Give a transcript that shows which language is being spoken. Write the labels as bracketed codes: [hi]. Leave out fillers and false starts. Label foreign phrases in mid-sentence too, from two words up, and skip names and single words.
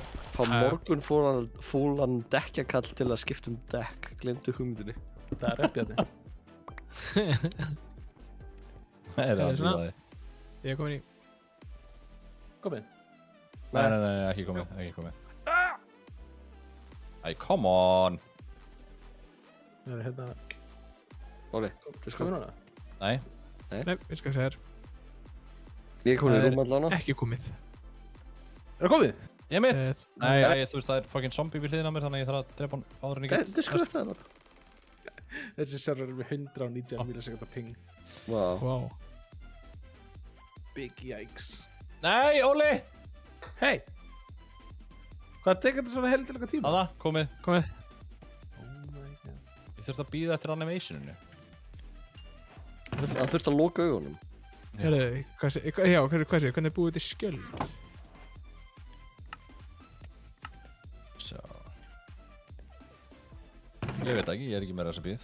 [is] Fá morgun fólan dekkjakall til að skipta dekk. Glemdu hugmyndinni. Það er Bjarni. Það er alveg svona? það. Ég er komin í... Kom inn. Nei, ekki komið. Æ, [en] come on. [is] Það er hérna... Óli, Kom inn hana. Nei. Nei, við skal segja þér. Ég er komin í Það er rúm allan. Ekki komið. Er það komið? Ég mitt. Nei. Nei, þú veist, það er [en] fucking zombie [is] við hliðina á mér, þannig að ég þarf að drepa hann áður en ég get. Disconnecti það bara. Þessi server er með 119 millisekundar ping. Vá. Wow. [en] Big yikes. [is] Nei, Óli! Hey! Hvað tekur þetta svona heldur langa tíma? Aða, komið. Komið. [en] Oh my god. [is] Ég þurfti að bíða eftir animationinu. Það þurfti að loka augunum. Herru, hvernig búið þetta skjöld? Sjá. Ég veit ekki, ég er ekki með recipes.